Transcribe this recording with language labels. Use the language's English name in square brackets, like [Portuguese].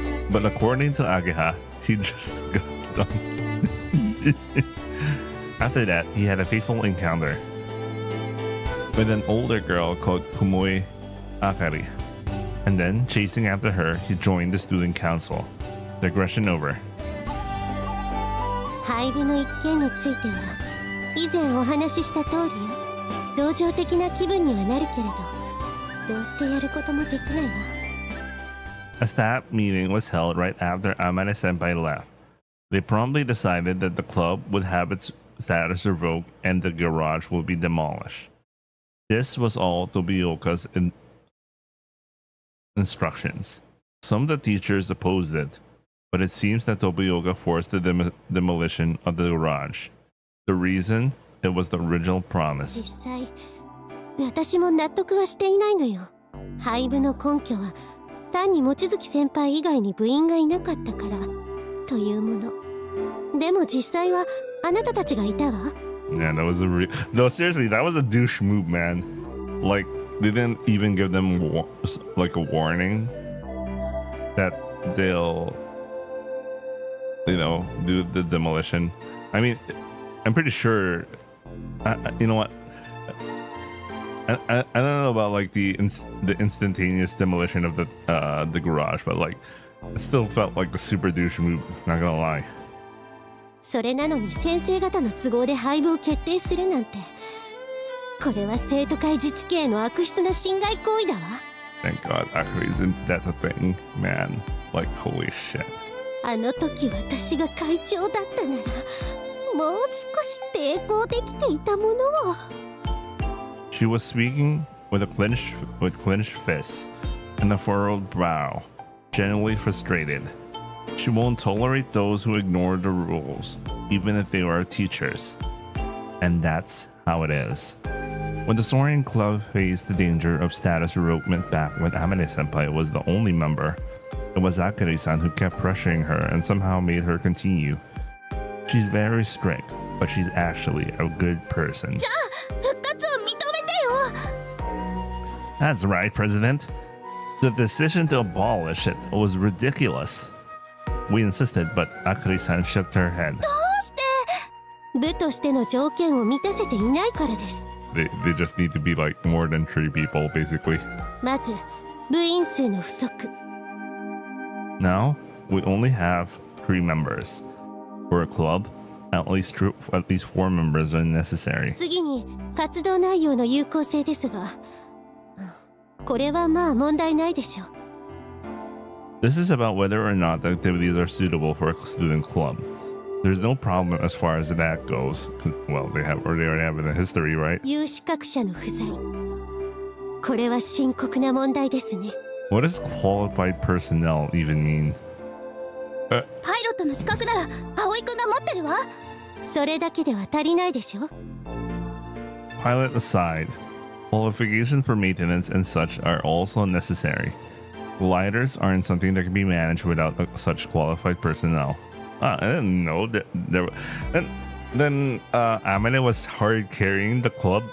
[English] But according to Ageha, he just got done. After that, he had a fateful encounter. with an older girl called Kumoi Akari. And then, chasing after her, he joined the student council. Digression over. [Japanese] 廃部の一件については以前お話しした通りよ。同情的な気分にはなるけれど、どうしてやることもできないわ。 [English] A staff meeting was held right after Amane Senpai left. They promptly decided that the club would have its status revoked and the garage would be demolished. This was all Tobioka's instructions. Some of the teachers opposed it, but it seems that Tobioka forced the demolition of the garage. The reason? It was the original promise. [Japanese] 実際、私も納得はしていないのよ。廃部の根拠は単に望月先輩以外に部員がいなかったからというもの。でも実際はあなたたちがいたわ。 [English] Yeah, that was no, seriously, that was a douche move, man. Like, they didn't even give them like a warning that they'll, you know, do the demolition. I mean, I'm pretty sure. You know what? I don't know about like the instantaneous demolition of the garage, but like, it still felt like the super douche move. Not gonna lie. [Japanese] それなのに先生方の都合で廃部を決定するなんて、これは生徒会自治系の悪質な侵害行為だわ。 [English] Thank God, actually, isn't that a thing, man? Like, holy shit. [Japanese] あの時私が会長だったなら、もう少し抵抗できていたものを。 [English] She was speaking with clenched fists and a furrowed brow, genuinely frustrated. She won't tolerate those who ignore the rules, even if they are teachers. And that's how it is. When the Soaring Club faced the danger of status revokement back when Amane Senpai was the only member, it was Akari-san who kept pressuring her and somehow made her continue. She's very strict, but she's actually a good person. [Japanese] じゃあ復活を認めてよ。 [English] That's right, President. The decision to abolish it was ridiculous. We insisted, but Akari-san shook her head. [Japanese] どうして？部としての条件を満たせていないからです。 [English] They just need to be like more than 3 people, basically. [Japanese] まず部員数の不足。 [English] Now, we only have 3 members. For a club, at least 4 members are necessary. [Japanese] 次に活動内容の有効性ですが、これはまあ問題ないでしょう。 [English] This is about whether or not the activities are suitable for a student club. There's no problem as far as that goes. Well, they already have it in history, right? [Japanese] 有資格者の不在。これは深刻な問題ですね。 [English] What does qualified personnel even mean? [Japanese] パイロットの資格なら葵くんが持ってるわ。それだけでは足りないでしょ。 [English] Pilot aside, qualifications for maintenance and such are also necessary. Gliders aren't something that can be managed without such qualified personnel. I didn't know that there. Then Amane was hard carrying the club.